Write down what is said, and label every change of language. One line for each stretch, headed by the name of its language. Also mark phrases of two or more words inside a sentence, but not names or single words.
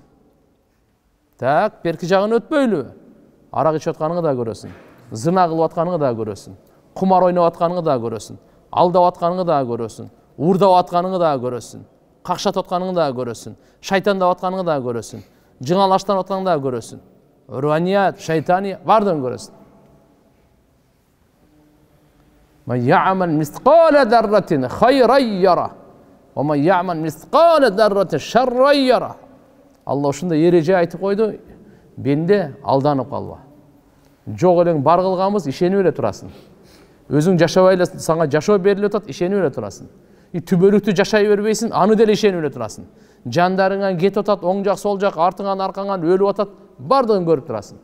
Kyrgyz: Так, берки жагын өтпөйлү. Арак ичип атканыңды дагы көрөсүн, зына кылып атканыңды дагы көрөсүн, кумар ойноп атканыңды дагы көрөсүн, алдап атканыңды дагы көрөсүн, уурдап атканыңды дагы көрөсүн, какшатып атканыңды дагы көрөсүн, шайтандап атканыңды дагы көрөсүн, жыңалаштан атканыңды дагы көрөсүн. Руаният, шайтания, бардыгын көрөсүн.
Arabic: من يعمل مثقال ذرة خيرا يره ومن يعمل مثقال ذرة شرا يره.
Kyrgyz: Алла ушундай эреже айтып койду. Бенде алданып калба. Жок элең бар кылганбыз, ишенип эле турасың. Өзүң жашабай эле сага жашоо берилип атат, ишенип эле турасың. Түбөлүктүү жашай бербейсиң, аны деле ишенип эле турасың. Жандарыңан кетип атат, оң жак, сол жак, артыңан, аркаңан өлүп атат, бардыгын көрүп турасың.